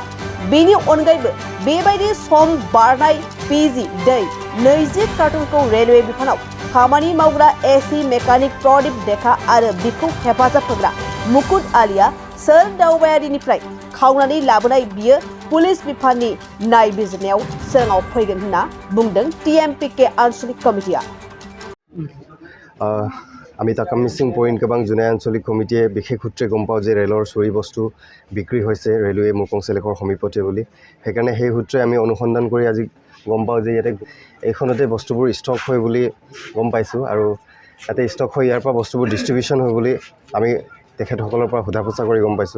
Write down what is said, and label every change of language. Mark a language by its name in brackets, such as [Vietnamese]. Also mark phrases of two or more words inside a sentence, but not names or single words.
[Bodo] बेनि अनगायैबो बेबायदि सम बारनाय पिजि दै 20 कार्टनखौ रेलवे बिफानाव खामानि मावग्रा AC मेकानिक प्रदीप देखा आरो बिखौ हेफाजाब होग्रा मुकुट आलिया सोर दावबायारिनिफ्राय खावनानै लाबोनाय बियो पुलिस बिफाननि नायबिजिरनायाव सिगाङाव फैगोन होनना बुंदों TMPK आनसलिक कमिटिया। [Assamese] আমি তাকাম মিচিং পইণ্ট কেবাং জুনাই আঞ্চলিক কমিটিয়ে বিশেষ সূত্ৰে গম পাওঁ যে ৰেলৰ চুৰি বস্তু বিক্ৰী হৈছে ৰেলৱে মুকং চেলেকৰ সমীপতে বুলি। সেইকাৰণে সেই সূত্ৰে আমি অনুসন্ধান কৰি আজি গম পাওঁ যে ইয়াতে এইখনতে বস্তুবোৰ ষ্টক হয় বুলি গম পাইছোঁ আৰু ইয়াতে ষ্টক হৈ ইয়াৰ পৰা বস্তুবোৰ ডিষ্ট্ৰিবিউশ্যন হয় বুলি আমি তেখেতসকলৰ পৰা সোধা পোছা কৰি গম পাইছোঁ।